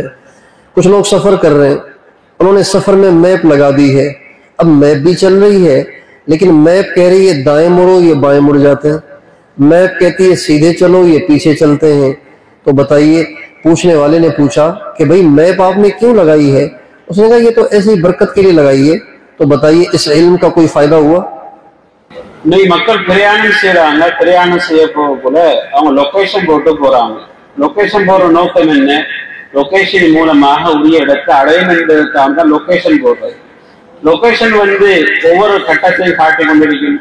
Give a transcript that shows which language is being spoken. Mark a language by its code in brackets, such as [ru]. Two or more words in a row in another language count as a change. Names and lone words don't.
[hi] कुछ लोग सफर कर रहे हैं, उन्होंने सफर में मैप लगा दी है, अब मैप भी चल रही है, लेकिन मैप कह रही है दाएं मुड़ो, ये बाएं मुड़ जाते हैं, मैप कहती है सीधे चलो, ये पीछे चलते हैं। तो बताइए, पूछने वाले ने पूछा कि भाई मैप आपने क्यों लगाई है? उसने कहा ये तो ऐसी बरकत के लिए लगाई है। तो बताइए, इस इल्म का कोई फायदा हुआ? [ta] இன்னைக்கு மக்கள் பிரயாணம் செய்யறாங்க, பிரயாணம் செய்ய போல அவங்க லொகேஷன் போட்டு போறாங்க. லொகேஷன் போற நோக்கம் என்ன? லொகேஷன் மூலமாக உரிய இடத்தை அடையும் என்பதற்காக தான் லொகேஷன் போடுறது. லொகேஷன் வந்து ஒவ்வொரு கட்டத்தையும் காட்டி கொண்டிருக்கும்.